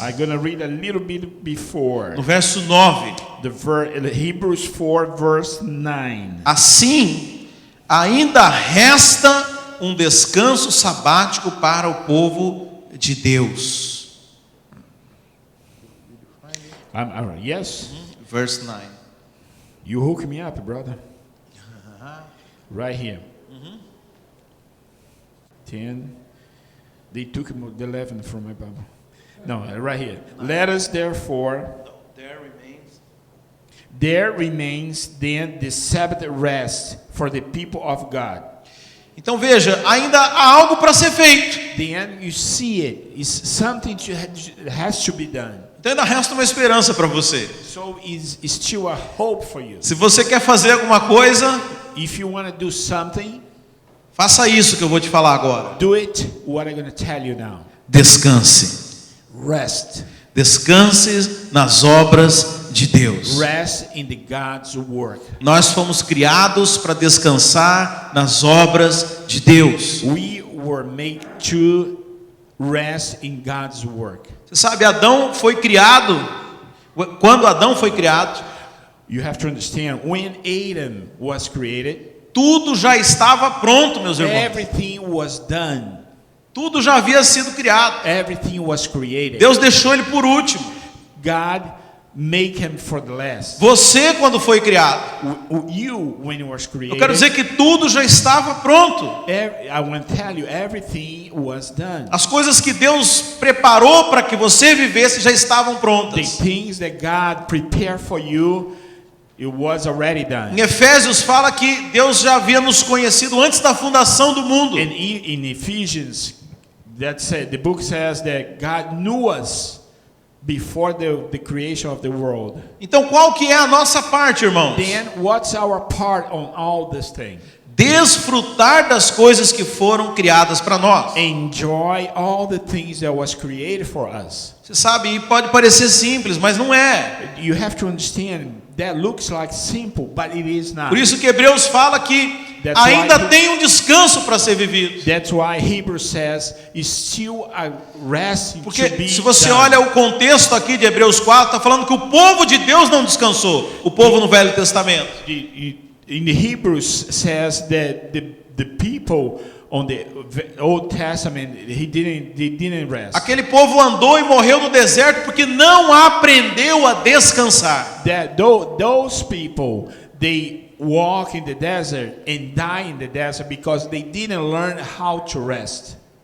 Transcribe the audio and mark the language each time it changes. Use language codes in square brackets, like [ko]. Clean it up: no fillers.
[en] I'm going to read a little bit before. [pt] No verso 9. [en] Hebrews 4, verse 9. [pt] Assim, ainda resta um descanso sabático para o povo de Deus. [en] All right. Yes? Verse 9. You hook me up, brother. Right here. 10. They took the 11 from my Bible. No, right here. Let us therefore, there remains then the Sabbath rest for the people of God. [pt] Então veja, ainda há algo para ser feito. [en] Then you see it. It's something has to be done. [pt] Então ainda resta uma esperança para você. [en] So is still a hope for you. [pt] Se você quer fazer alguma coisa, [en] If you want to do something, [pt] faça isso que eu vou te falar agora. [en] do it. What I'm going to tell you now. [pt] Descanse. [en] Rest. [pt] Descanse nas obras de Deus. [en] Rest in the God's work. [pt] Nós fomos criados para descansar nas obras de Deus. [en] We were made to rest in God's work. [pt] Você sabe, Adão foi criado. Quando Adão foi criado, [en] You have to understand, when Adam was created, [pt] tudo já estava pronto, meus irmãos. [en] everything was done. [pt] Tudo já havia sido criado. [en] Everything was created. [pt] Deus deixou ele por último. [en] God made him for the last. [pt] Você, quando foi criado, [en] You, when you was created, [pt] eu quero dizer que tudo já estava pronto. [en] I want to tell you, everything was done. [pt] As coisas que Deus preparou para que você vivesse já estavam [en] The [pt] prontas. [en] things that God prepared for you It was already done. [pt] Em Efésios fala que Deus já havia nos conhecido antes da fundação do mundo. [en] And in Ephesians, the book says that God knew us before the creation of the world. [pt] Então qual que é a nossa parte, irmãos? [en] Then what's our part on all this thing? [pt] Desfrutar das coisas que foram criadas para nós. [en] Enjoy all the things that was created for us. [pt] Você sabe, pode parecer simples, mas não é. [en] You have to understand that looks like simple, but it is not. [pt] Por isso que Hebreus fala que [en] That's [pt] ainda [en] why [pt] tem um descanso para ser vivido. [en] That's why Hebrews says it's still a rest to [pt] Porque [en] be [pt] se você [en] done. [pt] olha o contexto aqui de Hebreus 4, está falando que o povo de Deus não descansou, o povo no Velho Testamento. [en] In the Hebrews says that the people on the Old Testament they didn't rest. [pt] Aquele povo andou e morreu no deserto porque não aprendeu a descansar. [en] That those people they walk in the desert and die in the desert because they didn't learn how to rest.